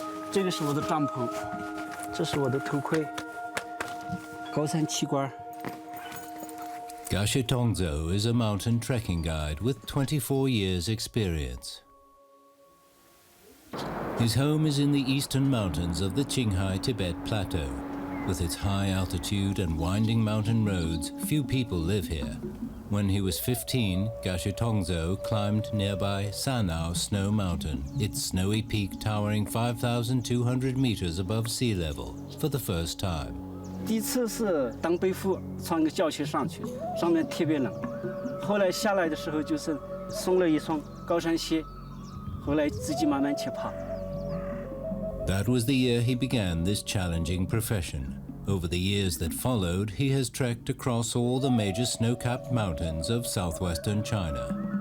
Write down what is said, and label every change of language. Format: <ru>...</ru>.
<zh>这个是我的帐篷，这是我的头盔，高山气罐。</zh> <en>Jinsha River is a mountain trekking guide with 24 years' experience. His home is in the eastern mountains of the Qinghai Tibet Plateau. With its high altitude and winding mountain roads, few people live here. When he was 15, Jinsha climbed nearby Sanao Snow Mountain, its snowy peak towering 5,200 meters above sea level, for the first time.</en> <zh>第一次是当背夫，穿个胶鞋上去，上面特别冷。后来下来的时候就是送了一双高山鞋，后来自己慢慢去爬。</zh> <en>That was the year he began this challenging profession. Over the years that followed, he has trekked across all the major snow-capped mountains of southwestern China.</en>